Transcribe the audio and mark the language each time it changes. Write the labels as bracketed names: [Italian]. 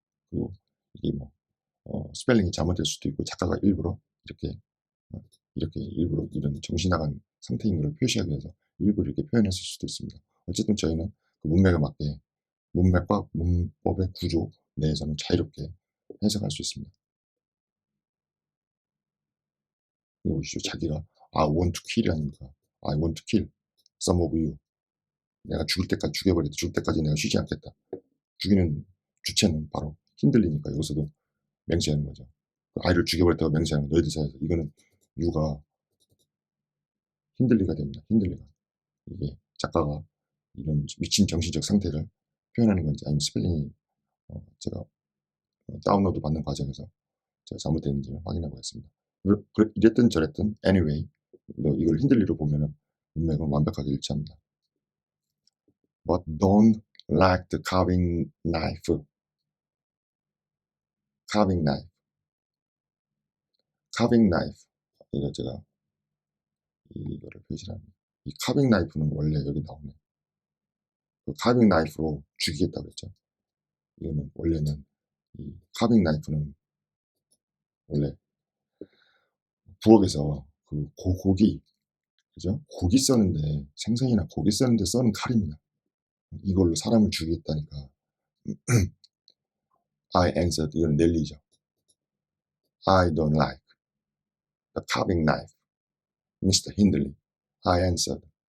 [Korean] 그리고 이게 뭐 스펠링이 잘못될 수도 있고 작가가 일부러 어, 이렇게 일부러 이런 정신 나간 상태인 것을 표시하기 위해서 일부러 이렇게 표현했을 수도 있습니다. 어쨌든 저희는 그 문맥에 맞게 문맥과 문법의 구조 내에서는 자유롭게 해석할 수 있습니다. 이거 보시죠. 자기가 [English] I want to kill [Korean] 아닙니까? [English] I want to kill some of you. [Korean] 내가 죽을 때까지 죽여버리겠다. 죽을 때까지 내가 쉬지 않겠다. 죽이는 주체는 바로 힌들리니까 여기서도 맹세하는 거죠. 그 아이를 죽여버렸다고 맹세하는 거, 너희들 사이에서. 이거는 유가 힌들리가 됩니다. 힌들리가. 이게 작가가 이런 미친 정신적 상태를 표현하는 건지 아니면 스펠링이 제가 다운로드 받는 과정에서 제가 잘못됐는지를 확인해 보겠습니다. 이랬든 저랬든 anyway 이걸 힌들리로 보면은 문맥은 완벽하게 일치합니다. [English] But don't like the carving knife. carving knife. carving knife. [Korean] 이거 제가 이거를 표시를 합니다. 이 carving knife는 원래 여기 나오네. 그 carving knife로 죽이겠다고 그랬죠. 이거는 원래는 이 carving knife는 원래 부엌에서 그 고기, 그죠? 고기 써는데 생선이나 고기 써는데 써는 칼입니다. 이걸로 사람을 죽이겠다니까. [English] I answered. [Korean] 이건 넬리죠. [English] I don't like the carving knife, Mr. Hindley. I answered.